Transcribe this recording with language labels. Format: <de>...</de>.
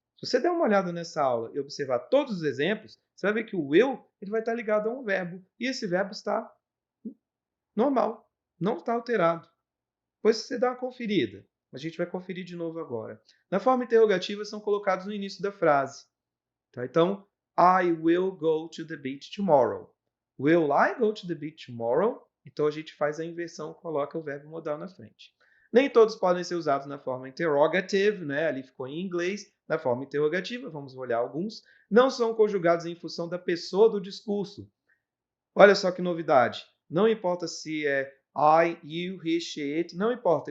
<pt>Se você der uma olhada nessa aula e observar todos os exemplos, você vai ver que o will ele vai estar ligado a um verbo. E esse verbo está normal, não está alterado. Depois você dá uma conferida. Mas a gente vai conferir de novo agora. Na forma interrogativa, são colocados no início da frase. Tá?</pt> <en>Então, I will go to the beach tomorrow. Will I go to the beach tomorrow?</en> <pt>Então, a gente faz a inversão, coloca o verbo modal na frente. Nem todos podem ser usados na forma interrogative, né? Ali ficou em inglês. Na forma interrogativa, vamos olhar alguns. Não são conjugados em função da pessoa do discurso. Olha só que novidade. Não importa se é I, you, he, she, it, não importa.</pt>